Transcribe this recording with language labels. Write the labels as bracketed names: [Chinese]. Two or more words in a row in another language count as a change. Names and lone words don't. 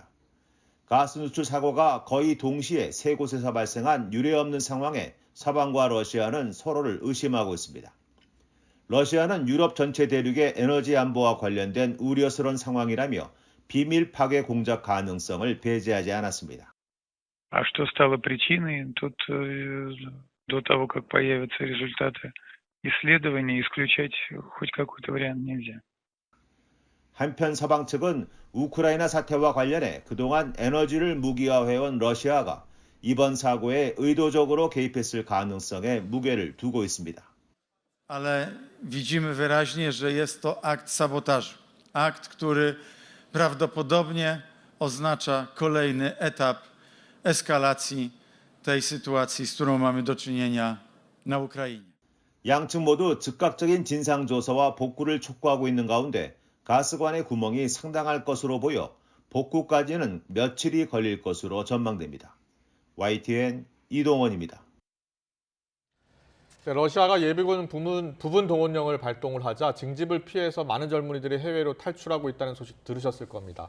[Korean] 가스 누출 사고가 거의 동시에 3곳에서 발생한 유례없는 상황에 서방과 러시아는 서로를 의심하고 있습니다. 러시아는 유럽 전체 대륙의 에너지 안보와 관련된 우려스러운 상황이라며 비밀 파괴 공작 가능성을 배제하지 않았습니다. [Russian] А что стало причиной? Тут до того, как появятся результаты исследований исключать хоть какой-то вариант нельзя. [Korean] 한편 서방 측은 우크라이나 사태와 관련해 그동안 에너지를 무기화해온 러시아가 이번 sago에 의도적으로 개입했을 가능성에 무게를 두고 있습니다. [Polish] Ale widzimy wyraźnie, że jest to akt sabotażu. Akt, który prawdopodobnie oznacza kolejny etap eskalacji tej sytuacji, z którą mamy do czynienia na Ukrainie. [Korean] 양측 모두 즉각적인 진상조사와 복구를 촉구하고 있는 가운데 가스관의 구멍이 상당할 것으로 보여 복구까지는 며칠이 걸릴 것으로 전망됩니다. YTN 이동원입니다. 러시아가 예비군 부분 동원령을 발동을 하자 징집을 피해서 많은 젊은이들이 해외로 탈출하고 있다는 소식 들으셨을 겁니다.